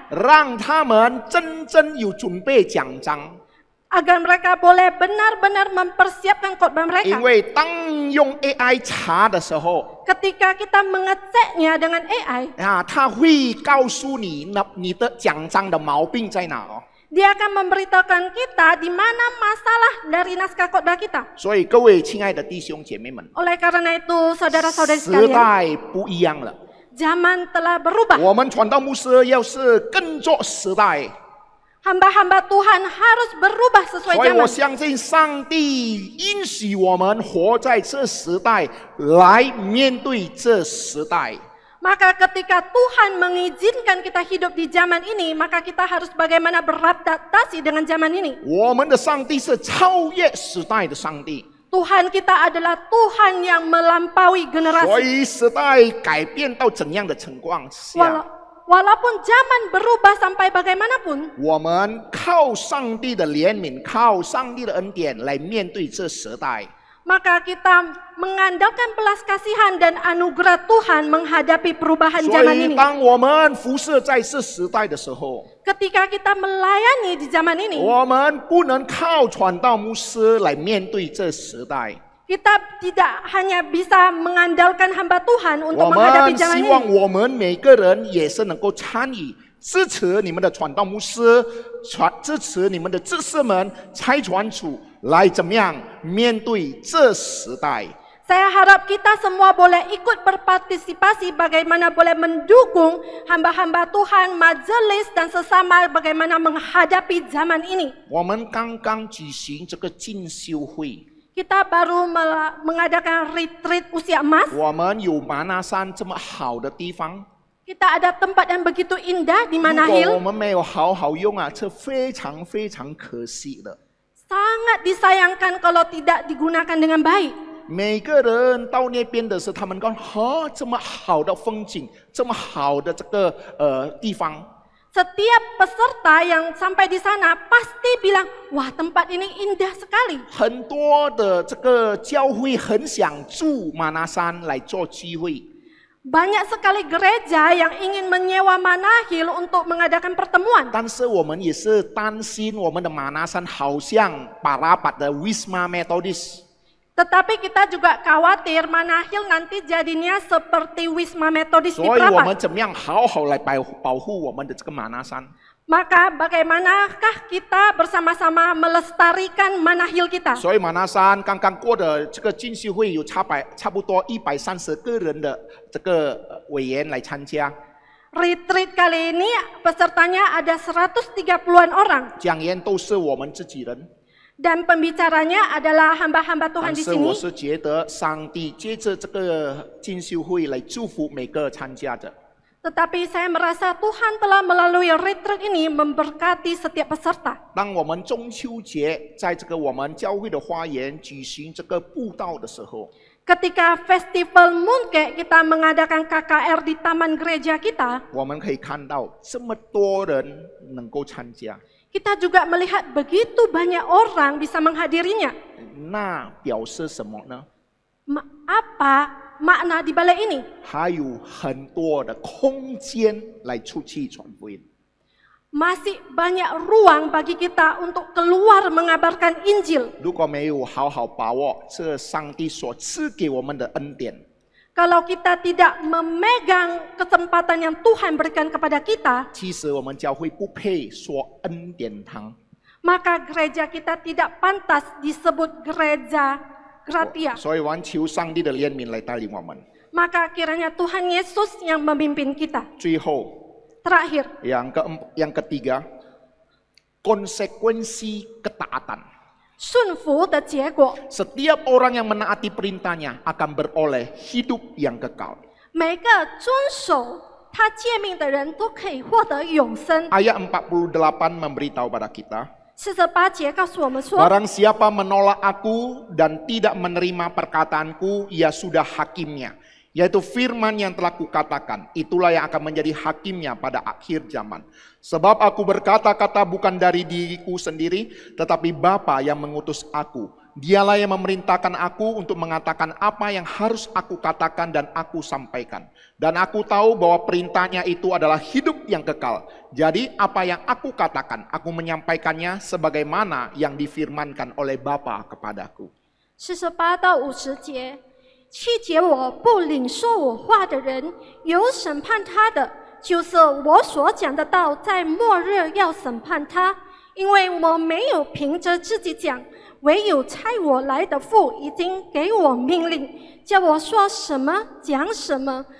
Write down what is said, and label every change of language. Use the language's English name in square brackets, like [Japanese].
[Chinese] 让他们真正有准备讲章。 [Indonesian] Agar mereka boleh benar-benar mempersiapkan khotbah [Chinese] 因 [Indonesian] mereka. [Chinese] 为当用 AI 查的时候， [Indonesian] Ketika kita mengeceknya dengan AI, [Chinese] 啊，他会告诉你你的讲章的毛病在哪哦。 [Indonesian] dia akan memberitahukan kita di mana masalah dari naskah khotbah kita. [Chinese] 所以各位亲爱的弟兄姐妹们， [Indonesian] Oleh karena itu, saudara-saudari [Chinese] 时 [Indonesian] sekalian, [Chinese] 代不一样了， [Indonesian] zaman telah berubah. [Chinese] 我们传道牧师要是跟着时代。 [Indonesian] Hamba-hamba Tuhan harus berubah sesuai [Chinese] 所以我 [Indonesian] zaman. [Chinese] 相信上帝允许我们活在这时代，来面对这时代。 [Indonesian] Maka ketika Tuhan mengizinkan kita hidup di zaman ini, maka kita harus bagaimana beradaptasi dengan zaman ini. [Chinese] 我们的上帝是超越时代的上帝， [Indonesian] Tuhan kita adalah Tuhan yang melampaui [Chinese] 所 [Indonesian] generasi. [Chinese] 以时代改变到怎样的情况下， [Indonesian] Walaupun zaman berubah sampai bagaimanapun, [Chinese] 我们靠上帝的怜悯，靠上帝的恩典来面对这时代。 [Indonesian] Maka kita mengandalkan belas kasihan dan anugerah Tuhan menghadapi perubahan [Chinese] 所 [Indonesian] zaman [Chinese] 以 [Indonesian] ini. [Chinese] 当我们服侍在这时代的时候， [Indonesian] Ketika kita melayani di zaman ini, [Chinese] 我们不能靠传道牧师来面对这时代。 [Indonesian] kita tidak hanya bisa mengandalkan hamba Tuhan [Chinese] 我 [Indonesian] untuk menghadapi [Chinese] 们 [Indonesian] zaman [Chinese] 希望 [Indonesian] ini. [Chinese] 我们每个人也是能够参与支持你们的传道牧师，支持你们的知识们、差传组来怎么样面对这时代。 [Indonesian] Saya harap kita semua boleh ikut berpartisipasi bagaimana boleh mendukung hamba-hamba Tuhan, majelis dan sesama bagaimana menghadapi zaman ini. [Chinese] 我们刚刚举行这个进修会， [Indonesian] Kita baru mengadakan retreat usia emas. [Chinese] 我们有马拿山这么好的地方， [Indonesian] Kita ada tempat yang begitu indah di [Chinese] 如果我们没有好好用啊，这非常非常可惜的。 [Indonesian] Sangat disayangkan kalau tidak digunakan dengan baik. [Chinese] 每个人到那边的时候，他们讲：“哈，这么好的风景，这么好的这个地方。” [Indonesian] Setiap peserta yang sampai di sana pasti bilang, wah tempat ini indah sekali. [Chinese] 很多的这个教会很想住马拿山来做聚会， [Indonesian] Banyak sekali gereja yang ingin menyewa Manahil untuk mengadakan pertemuan. [Chinese] 但是我们也是担心我们的马拿山好像Parapat的 Wisma Methodist。 [Indonesian] Tetapi kita juga khawatir Manahil nanti jadinya seperti Wisma Metodis di [Chinese] 所以我们 [Indonesian] Prapat. [Chinese] 怎么样好好来保护我们的这个马拿山？ [Indonesian] Maka bagaimanakah kita bersama-sama melestarikan Manahil kita? [Chinese] 所以马拿山刚刚过的这个进修会有差不多130个人的这个委员来参加， [Indonesian] Retreat kali ini pesertanya ada 130-an orang. [Chinese] 讲员都是我们自己人。 [Indonesian] Dan pembicaranya adalah hamba-hamba Tuhan [Chinese] 但 [Indonesian] di [Chinese] 是我 [Indonesian] sini. [Chinese] 是觉得上帝借着这个进修会来祝福每个参加者。 [Indonesian] Tetapi saya merasa Tuhan telah melalui retreat ini memberkati setiap peserta. [Chinese] 当我们中秋节在这个我们教会的花园举行这个布道的时候， [Indonesian] Ketika festival Mooncake kita mengadakan KKR di taman gereja kita, [Chinese] 我们可以看到这么多人能够参加， [Indonesian] kita juga melihat begitu banyak orang bisa menghadirinya. [Chinese] 那表示什么呢？ [Indonesian] Apa makna di balik ini? [Chinese] 还有很多的空间来出去传福音。 [Indonesian] Masih banyak ruang bagi kita untuk keluar mengabarkan Injil. [Chinese] 如果没有好好把握这上帝所赐给我们的恩典， [Indonesian] Kalau kita tidak memegang kesempatan yang Tuhan berikan kepada kita, [Chinese] 其实我们教会不配说恩典堂。 [Indonesian] maka gereja kita tidak pantas disebut gereja gratia. [Chinese] 所以我们求上帝的怜悯来带领我们。 [Indonesian] Maka kiranya Tuhan Yesus yang memimpin kita. [Chinese] 最后， [Indonesian] Terakhir, yang ketiga, konsekuensi ketaatan. [Chinese] 顺服的结果， [Indonesian] Setiap orang yang menaati perintahnya akan beroleh hidup yang kekal. [Chinese] 每个遵守他诫命的人都可以获得永生。 [Indonesian] Ayat 48 memberitahu pada kita, [Chinese] 48节告诉我们说， [Indonesian] barang siapa menolak aku dan tidak menerima perkataanku, ia sudah hakimnya. Yaitu firman yang telah kukatakan, itulah yang akan menjadi hakimnya pada akhir zaman. Sebab aku berkata-kata bukan dari diriku sendiri, tetapi Bapa yang mengutus aku. Dialah yang memerintahkan aku untuk mengatakan apa yang harus aku katakan dan aku sampaikan. Dan aku tahu bahwa perintahnya itu adalah hidup yang kekal. Jadi apa yang aku katakan, aku menyampaikannya sebagaimana yang difirmankan oleh Bapa kepadaku. [Chinese] 48到50节，弃绝我不领受我话的人，有审判他的，就是我所讲的道，在末日要审判他，因为我没有凭着自己讲，唯有差我来的父已经给我命令，叫我说什么讲什么。